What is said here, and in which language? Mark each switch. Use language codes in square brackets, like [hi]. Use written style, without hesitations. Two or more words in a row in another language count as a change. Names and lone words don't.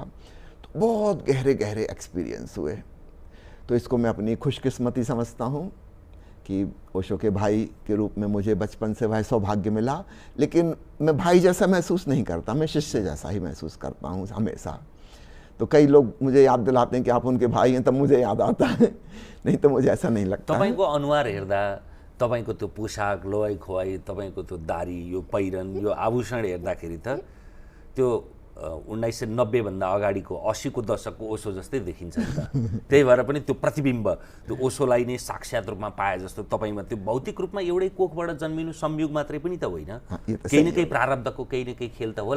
[hi] तो बहुत गहरे गहरे एक्सपीरियंस हुए। तो इसको मैं अपनी खुशकिस्मती समझता हूँ कि ओशो के भाई के रूप में मुझे बचपन से वह सौभाग्य मिला, लेकिन मैं भाई जैसा महसूस नहीं करता, मैं शिष्य जैसा ही महसूस करता हूँ हमेशा। तो कई लोग मुझे याद दिलाते हैं कि आप उनके भाई हैं, तब मुझे याद आता है, नहीं तो मुझे ऐसा नहीं लगता। [ne] तपाईँको अनुहार हेर्दा, तपाईँको त्यो पोसाक, लवाई खुवाई, तपाईँको त्यो दारी, यो पहिरन, यो आभूषण हेर्दाखेरि त त्यो 1990 भन्दा अगाडिको 80 को दशकको ओशो जस्तै देखिन्छ नि त। त्यही भएर पनि त्यो प्रतिबिम्ब, त्यो ओशोलाई नै साक्षात रूपमा पाए जस्तो तपाईँमा त्यो भौतिक रूपमा एउटै कोखबाट जन्मिनु संयोग मात्रै पनि त होइन, केही न केही प्रारब्धको केही न केही खेल त होला।